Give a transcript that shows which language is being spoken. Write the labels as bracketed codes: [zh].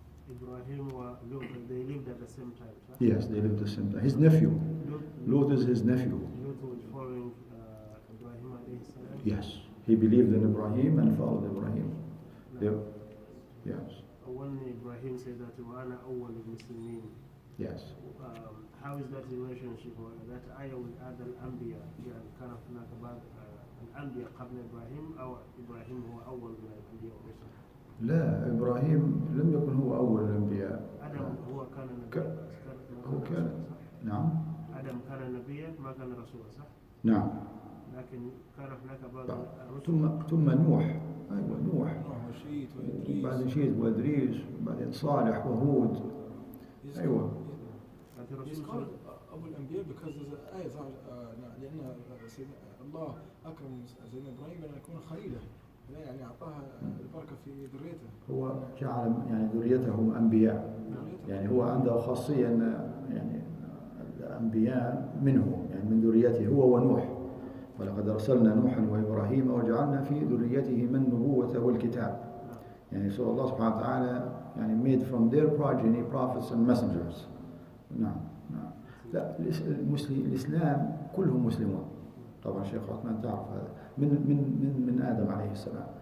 [en] Ibrahim or Lut, they lived at the same time, right? Yes, they lived at the same time. His nephew. Lut is his nephew. Lut was following Ibrahim alayhi salam? Yes, he believed in Ibrahim and followed Ibrahim. No. Yes. When Ibrahim said that [ar] وَأَنَا أَوَّلُ الْمُسْلِمِينَ, [en] Yes. how is that relationship, or that ayah will add [ar] الأنبياء يعني كان هناك بعض الأنبياء قبل إبراهيم أو إبراهيم هو أول من الأنبياء والرسل؟ لا، إبراهيم لم يكن هو أول الأنبياء. آدم هو كان نبيا. هو كان، نعم. آدم كان نبيا ما كان رسولا، صح؟ نعم. لكن كان هناك بعض الرسل. ثم نوح. أيوة نوح. وشيت وإدريس. بعدين شيت وإدريس، بعدين صالح وهود. أيوة. [en] He's called [ar] أبو الأنبياء [en] because there's an [ar] آية لأن سيدنا الله أكرم سيدنا إبراهيم أن يكون خليله، يعني أعطاها البركة في ذريته. هو جعل يعني ذريته أنبياء، يعني هو عنده خاصية أن يعني الأنبياء منه، يعني من ذريته هو ونوح. ولقد أرسلنا نوحا وإبراهيم وجعلنا في ذريتهما النبوة والكتاب. [en] يعني so Allah subhanahu wa ta'ala يعني made from their progeny prophets and messengers. [ar] نعم. لا، الإسلام كلهم مسلمون. طبعا شيخ عثمان تعرف هذا من آدم عليه السلام.